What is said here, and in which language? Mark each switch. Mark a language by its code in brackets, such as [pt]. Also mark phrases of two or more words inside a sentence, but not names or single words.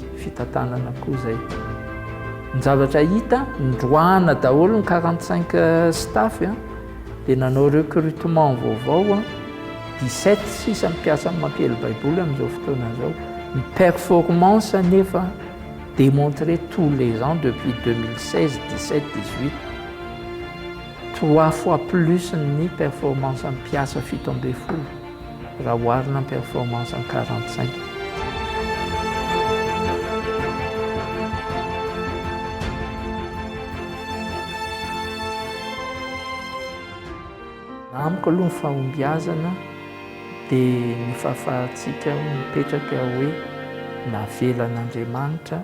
[mg] fitantanana koa zay ny zavatra hita ndroana daholo ny 45 staff dia nanao recrutement vaovao 17 sisa mipiasa mampiely baiboly amin'izao fotoana zao ny performance nefa [fr] démontré tous les ans depuis 2016, 17, 18 3 fois plus [mg] ny performance en piasa fito amby folo raha oharina performance en 45 amiko aloha ny fahombiazana dia ny fahafahantsika mipetraka hoe navelan'Andriamanitra